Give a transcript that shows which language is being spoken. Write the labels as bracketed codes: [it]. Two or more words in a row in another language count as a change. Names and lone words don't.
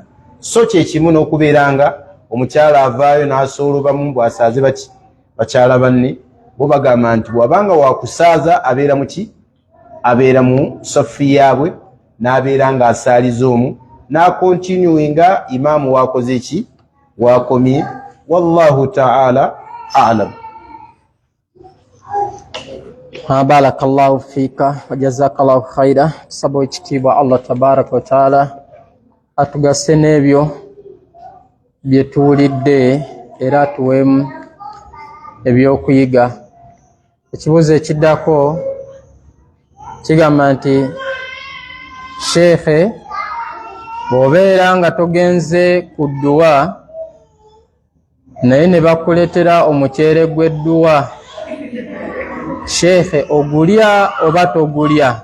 [lg] So kyekimu n'okubeera nga omukyala avaayo n'asoolobamu bw'asaaze baki? Bakyala banne. Bo bagamba nti bw'abanga wakusaaza abeera mu ki? Abeera mu safu yaabwe, n'abeera ng'asaaliza omu, n'akontinuinga imaamu waakoze eki? Waakomye. [ar] والله تعالى أعلم. بارك الله فيك وجزاك الله خيرا. [lg] Tusaba ekitiibwa Allah [ar] تبارك وتعالى [lg] atugase n'ebyo bye tuwulidde era atuweemu ebyokuyiga. Ekibuuzo ekiddako kigamba nti sheekhe bw'obeera nga togenze ku dduwa naye ne bakuleetera omuceere gw'edduwa, sheekhe ogulya oba togulya?